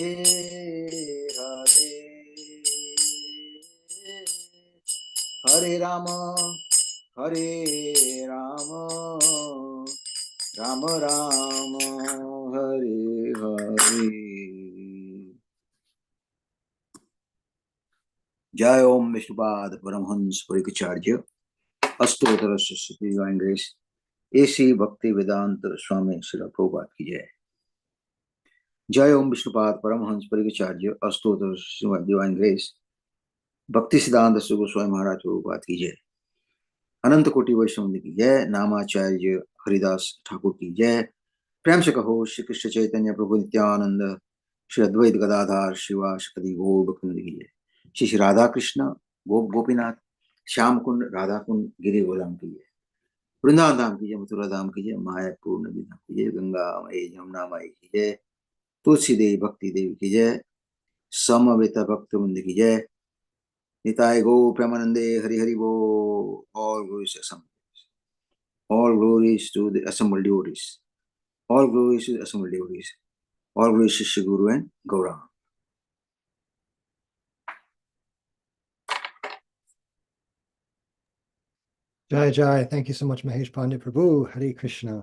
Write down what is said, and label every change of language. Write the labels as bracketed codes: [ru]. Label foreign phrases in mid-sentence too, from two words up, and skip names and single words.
[sa] हरे, हरे राम राम हरे हरे। [hi] जय ओम विष्णुपाद परमहंस परिचार्य अष्टोत्तर सरस्वती [en] Divine Grace [hi] एसी भक्ति वेदांत स्वामी श्री प्रभुपाद की जय। जय ओम विष्णुपाद परमहंस परिचार्य अष्टोत्तर [en] Divine Grace [hi] भक्ति सिद्धांत श्री गोस्वामी महाराज प्रभुपाद की जय। अनंत कोटि वैष्णव की जय। नामाचार्य हरिदास ठाकुर की जय। प्रेम से कहो श्री कृष्ण चैतन्य प्रभु नित्यानंद श्री अद्वैत गदाधार शिवाशपति गौर भक्तवृंद की जय। श्री राधा कृष्ण गोपीनाथ, श्याम कुंड, राधा कुंड, गिरि गोधाम की जय, वृंदावन धाम की जय, मथुरा धाम की जय, मायापुर नदी धाम की जय, गंगा माई यमुना माई की जय, तुलसी देवी भक्ति देवी की जय, समवेत भक्त वृंद की जय, [bn] निताय गो प्रेमानंदे हरि हरि वो। [en] All glories assembled. All glories to the assembled devotees. All glories to the assembled devotees. All glories to Shri Guru and Gauranga. [hi] जय जय, [en] thank you so much, Mahesh Pandit Prabhu. Hare Krishna.